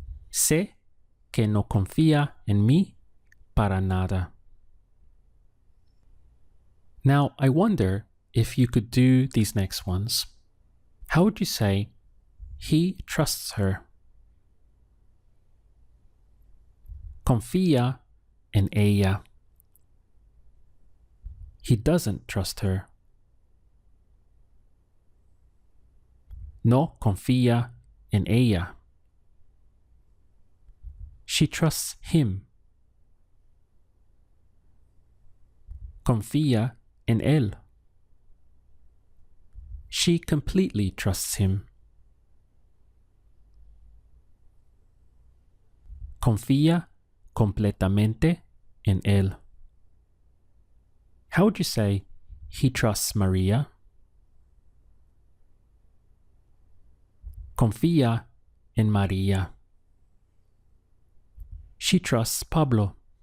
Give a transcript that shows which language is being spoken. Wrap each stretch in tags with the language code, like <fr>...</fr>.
<es>Sé que no confía en mí para nada.</es> <en>Now, I wonder if you could do these next ones. How would you say, he trusts her?</en> <es>Confía en ella.</es> <en>He doesn't trust her.</en> <es>No confía en ella.</es> <en>She trusts him.</en> <es>Confía en él.</es> <en>She completely trusts him.</en> <es>Confía completamente en él.</es> <en>How would you say, he trusts Maria?</en> <es>Confía en María.</es> <en>She trusts Pablo.</en>